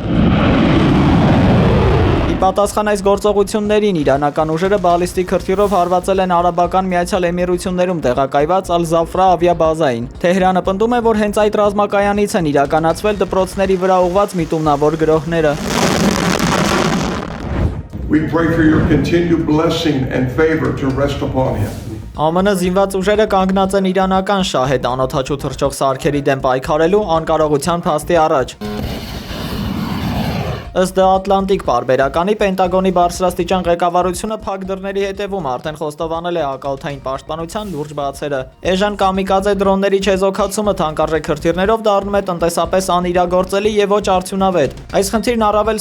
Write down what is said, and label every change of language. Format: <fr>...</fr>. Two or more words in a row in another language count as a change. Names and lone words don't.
<hy>Պատասխան այս գործողություններին իրանական ուժերը բալիստիկ հրթիռով հարվածել են Արաբական Միացյալ Էմիրություններում տեղակայված Ալ-Զաֆրա ավիաբազային։ Թեհրանը պնդում է, որ հենց այդ ռազմակայանից են իրականացվել դպրոցների վրա ուղղված միտումնավոր գրոհները։</hy> <en>We pray for your continued blessing and favor to rest upon him.</en> <hy>ԱՄՆ զինված ուժերը կանգնած են իրանական շահեդ անօդաչու թռչող սարքերի դեմ պայքարելու անկարողության փաստի առաջ։ Ըստ Ատլանտիկ պարբերականի Պենտագոնի բարձրաստիճան ղեկավարությունը փակ դռների հետևում արդեն խոստովանել է հակաօդային պաշտպանության լուրջ բացերը։ Էժան կամիկաձե դրոնների չեզոքացումը թանկարժեք քրթիռներով դառնում է տնտեսապես անիրագործելի եւ ոչ արդյունավետ։ Այս խնդիրն առավել</hy>